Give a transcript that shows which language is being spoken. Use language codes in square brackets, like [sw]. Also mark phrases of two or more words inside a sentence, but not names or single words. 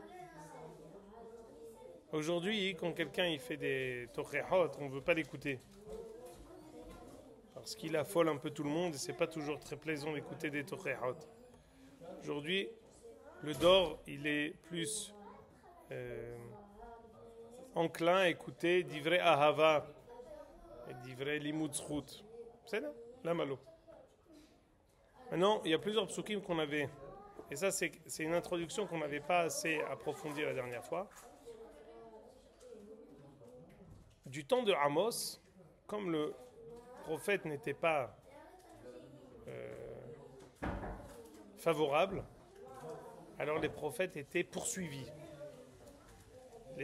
[fr] Aujourd'hui, quand quelqu'un il fait des tochechot, on ne veut pas l'écouter. Parce qu'il affole un peu tout le monde et c'est pas toujours très plaisant d'écouter des tochechot. Aujourd'hui, le dor, il est plus enclin à écouter [he] דברי אהבה [fr] et [he] דברי לימוד זכות. [fr] C'est là, la malo. Maintenant, il y a plusieurs psukim qu'on avait, et ça c'est une introduction qu'on n'avait pas assez approfondie la dernière fois. Du temps de Amos, comme le prophète n'était pas favorable, alors les prophètes étaient poursuivis.